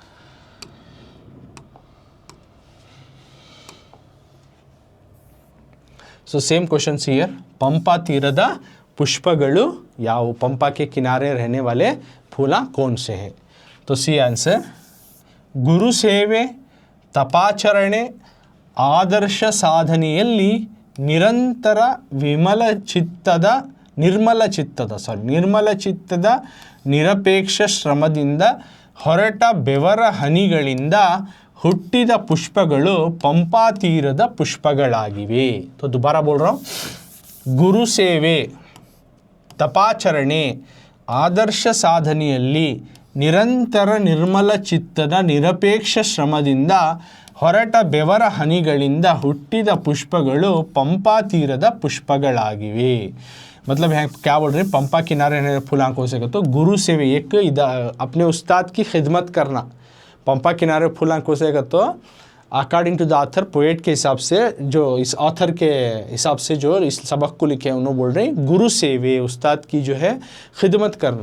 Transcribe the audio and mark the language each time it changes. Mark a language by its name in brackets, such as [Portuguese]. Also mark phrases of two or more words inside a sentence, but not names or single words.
[English] so same question here, [Kannada] ಪಂಪಾ ತೀರದ ಪುಷ್ಪಗಳು ಯಾವ? [Hindi] पंपा के किनारे रहने वाले फूला कौन से हैं? [Kannada] तो [English] see answer, [Kannada] गुरु ಸೇವೆ, ತಪಾಚರಣೆ, ಆದರ್ಶ ಸಾಧನೆಯಲ್ಲಿ ನಿರಂತರ ನಿರ್ಮಲ ಚಿತ್ತದ ನಿರಪೇಕ್ಷ ಶ್ರಮದಿಂದ ಹೊರಟ ಬೆವರ ಹನಿಗಳಿಂದ ಹುಟ್ಟಿದ ಪುಷ್ಪಗಳು पंपा ತೀರದ ಪುಷ್ಪಗಳಾಗಿವೆ। [Hindi] तो दोबारा बोल रहा हूँ, [Kannada] गुरु ಸೇವೆ, ತಪಾಚರಣೆ, ಆದರ್ಶ ಸಾಧನೆಯಲ್ಲಿ ನಿರಂತರ ನಿರ್ಮಲ ಚಿತ್ತದ ನಿರಪೇಕ್ಷ ಶ್ರಮದಿಂದ ಹೊರಟ ಬೆವರ ಹನಿಗಳಿಂದ ಹುಟ್ಟಿದ ಪುಷ್ಪಗಳು पंपा ತೀರದ ಪುಷ್ಪಗಳಾಗಿವೆ। [Hindi] मतलब यहाँ क्या बोल रहे हैं, पंपा किनारे रहने फूल आंखों से तो गुरु सेवे, एक अपने उस्ताद की खिदमत करना। पंपा किनारे फूल आंखों से तो [English] according to the author, [Hindi] पोएट के हिसाब से, जो इस ऑथर के हिसाब से जो इस सबक को लिखे हैं, उन्होंने बोल रहे हैं गुरु सेवे, उस्ताद की जो है खिदमत करना।